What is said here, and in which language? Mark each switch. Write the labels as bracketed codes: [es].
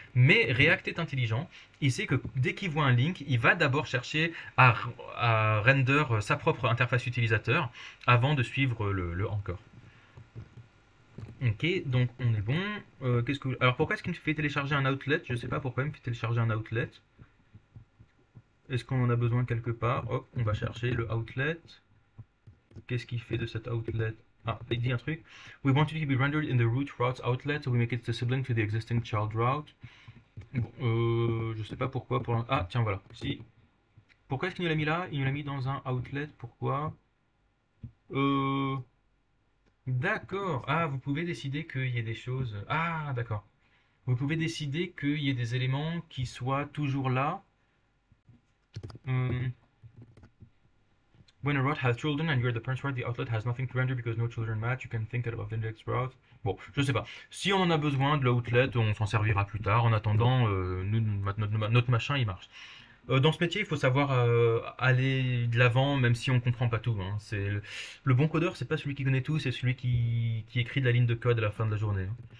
[fr] Mais React est intelligent. Il sait que dès qu'il voit un link, il va d'abord chercher à render sa propre interface utilisateur avant de suivre le anchor. Ok, donc on est bon. Alors pourquoi est-ce qu'il me fait télécharger un outlet? Je ne sais pas pourquoi il me fait télécharger un outlet. Est-ce qu'on en a besoin quelque part? Hop, on va chercher le outlet. Qu'est-ce qu'il fait de cet outlet? Ah, il dit un truc. [en] We want it to be rendered in the root routes outlet, so we make it a sibling to the existing child route. [fr] Bon, je sais pas pourquoi. Ah, tiens, voilà. Si. Pourquoi est-ce qu'il nous l'a mis là? Il nous l'a mis dans un outlet. Pourquoi? D'accord. Ah, vous pouvez décider qu'il y ait des choses. Ah, d'accord. Vous pouvez décider qu'il y ait des éléments qui soient toujours là. [en] When a route has children and you're the parent route, the outlet has nothing to render because no children match. You can think of the index route. [fr] Bon, je sais pas. Si on en a besoin de l'outlet, on s'en servira plus tard. En attendant, notre machin, il marche. Dans ce métier, il faut savoir aller de l'avant, même si on comprend pas tout, hein. Le bon codeur, c'est pas celui qui connaît tout, c'est celui qui écrit de la ligne de code à la fin de la journée, hein.